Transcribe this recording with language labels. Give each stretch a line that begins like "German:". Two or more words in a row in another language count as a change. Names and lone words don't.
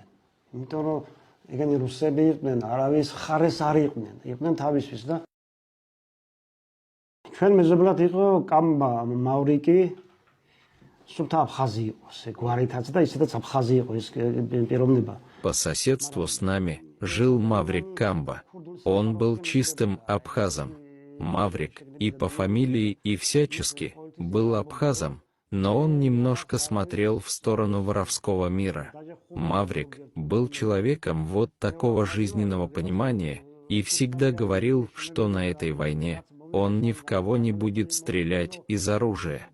Georgian: იმიტომ რომ ეგენი რუსები იყვნენ, არავის ხარეს არ იყვნენ. იყვნენ თავისთვის და ჩვენ მეზობლად იყო კამბა, მავრიკი, სულთა აფხაზი იყო, გვარითაც და ისედაც აფხაზი იყო ეს პიროვნება.
Russian: По соседству с нами жил Маврик Камба. Он был чистым абхазом. Маврик и по фамилии, и всячески был абхазом, но он немножко смотрел в сторону воровского мира. Маврик был человеком вот такого жизненного понимания и всегда говорил, что на этой войне он ни в кого не будет стрелять из оружия.